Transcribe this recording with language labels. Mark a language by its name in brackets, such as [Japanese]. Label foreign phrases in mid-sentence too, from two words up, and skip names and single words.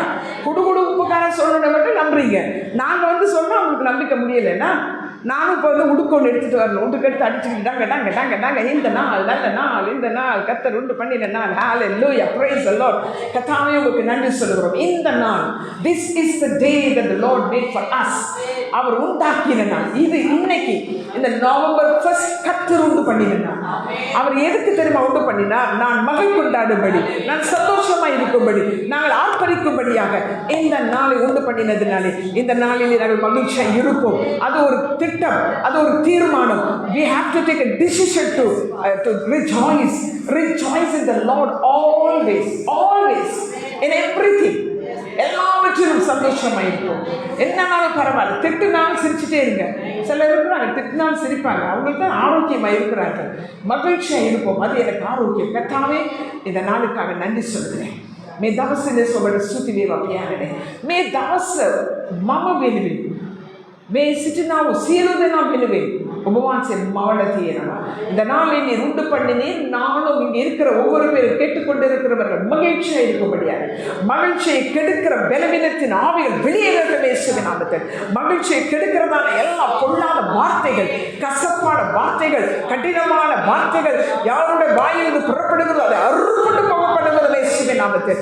[Tamil] குடு குடு உப்புக்காரன் சொல்லணும் மட்டும் நம்புறீங்க. நாங்கள் சொல்றோம், அவங்களுக்கு நம்பிக்கை முடியலைன்னா நானும் இப்போ உடுக்கு ஒன்று எடுத்துகிட்டு வரணும். உடுக்கு எடுத்து அடிச்சுக்கிட்டாங்க டாங்க டாங்க டாங்க. இந்த நாள் நல்ல நாள், இந்த நாள் கர்த்தர் உண்டு பண்ணின நாள். ஹல்லேலூயா. [English] Praise the Lord. [Tamil] கர்த்தாவே உங்களுக்கு நன்றி சொல்கிறோம். இந்த நாள், [English] this is the day that the Lord made for us. [Tamil] அவர் உண்டாக்கின நாள் இது. இன்னைக்கு இந்த நவம்பர் 1 கர்த்தர் உண்டு பண்ணின நாள். அவர் எதுக்கு தெரியுமா உண்டு பண்ணினார்? நான் மகிழ் கொண்டாடும்படி, நான் சந்தோஷமா இருக்கும்படி, நாங்கள் ஆர்ப்பரிக்கும்படியாக இந்த நாளை உண்டு பண்ணினதுனாலே இந்த நாளிலே நாங்கள் மகிழ்ச்சியாக இருப்போம். அது ஒரு திட்டம், அது ஒரு தீர்மானம். [English] We have to take a decision to rejoice in the Lord always in everything. [Tamil] எல்லாவற்றிலும் சந்தோஷமா இருக்கும். என்னன்னாலும் பரவாயில்ல, திட்டுனாலும் சிரிச்சுட்டே இருங்க. சில இருக்கிறாங்க திட்டுனாலும் சிரிப்பாங்க, அவங்களுக்கு தான் ஆரோக்கியமா இருக்கிறாங்க. மகிழ்ச்சியா இருப்போம், அது எனக்கு ஆரோக்கியம். கர்த்தாவே இந்த நாளுக்காக நன்றி சொல்கிறேன். [Sinhala] මේ දවසේ ඔබට ස්තුති වේවා පියාණනේ. මේ දවස මම වෙනුවෙන්, මේ සිටිනා වූ සියලු දෙනා වෙනුවෙன் ඔබ වහන්සේ මවල තියෙනවා. [Tamil] இந்த நாளை நீர் உண்டு பண்ணினீர். நானும் இங்கே இருக்கிற ஒவ்வொரு பேரும் கேட்டுக்கொண்டிருக்கிறவர்கள் மகிழ்ச்சியாக இருக்கும்படியாக, மகிழ்ச்சியை கெடுக்கிற பலவீனத்தின் ஆவிகள் வெளியேறவே இயேசுவின் நாமத்தில். மகிழ்ச்சியை கெடுக்கிறதான எல்லா பொல்லாத வார்த்தைகள், கசப்பான வார்த்தைகள், கடினமான வார்த்தைகள் யாருடைய வாயிலிருந்து புறப்படுகிறதோ அதை அறுபட்டு போகப்படுகிறது இயேசுவின் நாமத்தில்.